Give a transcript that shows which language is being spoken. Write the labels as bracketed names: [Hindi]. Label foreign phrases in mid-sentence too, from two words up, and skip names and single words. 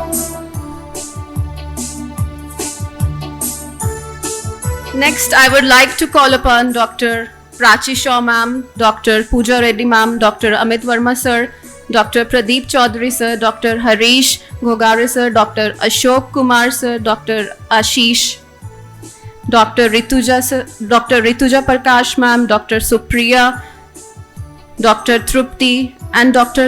[English] Next, I would like to call upon Dr. Prachi Shaw ma'am, Dr. Pooja Reddy ma'am, Dr. Amit Verma sir, Dr. Pradeep Chaudhary sir, Dr. Harish Gogare sir, Dr. Ashok Kumar sir, Dr. Ashish, Dr. Rituja Prakash ma'am, Dr. Supriya, Dr. Trupti, and Dr.